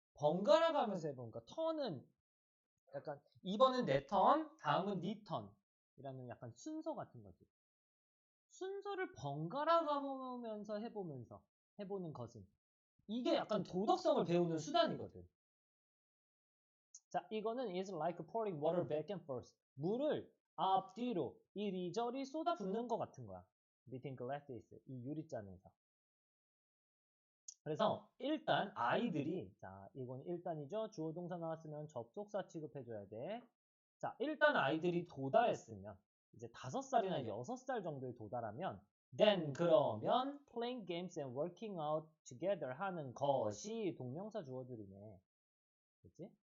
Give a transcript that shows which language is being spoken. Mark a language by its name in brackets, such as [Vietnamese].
[Korean] 번갈아 가면서 해보는 거. 턴은 약간 이번은 내 턴, 다음은 네 턴이라는 약간 순서 같은 거지. 순서를 번갈아 가면서 해보는 것은 이게 약간 도덕성을 배우는 수단이거든. 자, 이거는 [English] is like pouring water back and forth. [Korean] 물을 앞뒤로 이리저리 쏟아붓는 것 같은 거야. [English] Between glasses, [Korean] 이 유리잔에서. 그래서 일단 아이들이 자, 이건 일단이죠. 주어 동사 나왔으면 접속사 취급해줘야 돼. 자, 일단 아이들이 도달했으면 이제 5살이나 6살 정도에 도달하면 [English] then [Korean] 그러면 [English] playing games and working out together [Korean] 하는 것이 동명사 주어들이네. 그치?